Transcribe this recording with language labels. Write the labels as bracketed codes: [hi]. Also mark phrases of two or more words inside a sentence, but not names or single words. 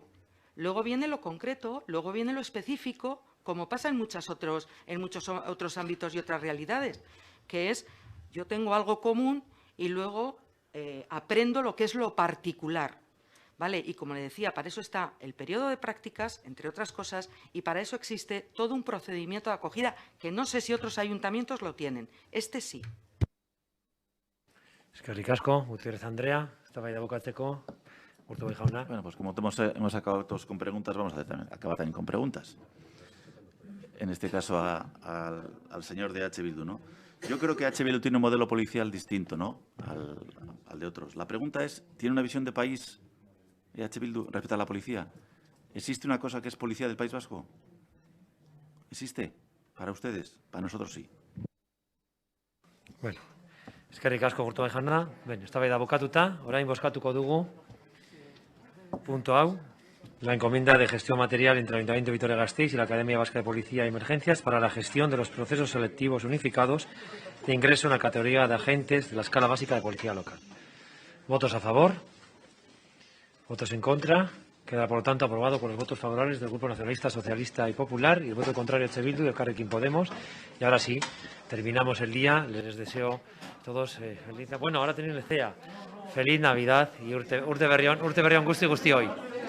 [es] Luego viene lo concreto, luego viene lo específico, como pasa en muchos otros ámbitos y otras realidades, que es yo tengo algo común y luego aprendo lo que es lo particular. ¿Vale? Y como le decía, para eso está el periodo de prácticas, entre otras cosas, y para eso existe todo un procedimiento de acogida que no sé si otros ayuntamientos lo tienen. Este sí. [eu] Eskerrik asko, Gutiérrez Andrea. Eztabaida bukatzeko, Gurtubay jauna. [es] Bueno, pues como hemos acabado todos con preguntas, vamos a acabar también con preguntas. En este caso al señor de H. Bildu, ¿no? Yo creo que H. Bildu tiene un modelo policial distinto, ¿no?, al de otros. La pregunta es, ¿tiene una visión de país H. Bildu respecto a la policía? ¿Existe una cosa que es policía del País Vasco? ¿Existe? Para ustedes, para nosotros sí. [eu] Bueno, eskerrik asko Gurtubay jauna. Eztabaida bukatuta, orain bozkatuko dugu punto hau. [es] La encomienda de gestión material entre el Ayuntamiento de Vitoria-Gasteiz y la Academia Vasca de Policía y Emergencias para la gestión de los procesos selectivos unificados de ingreso en la categoría de agentes de la escala básica de policía local. ¿Votos a favor? ¿Votos en contra? Queda, por lo tanto, aprobado por los votos favorables del Grupo Nacionalista, Socialista y Popular y el voto contrario de H. Bildu y de Elkarrekin Podemos. Y ahora sí, terminamos el día. Les deseo a todos feliz... Bueno, ahora tienen el CEA. Feliz Navidad [eu] y urte berrión guzti hoy.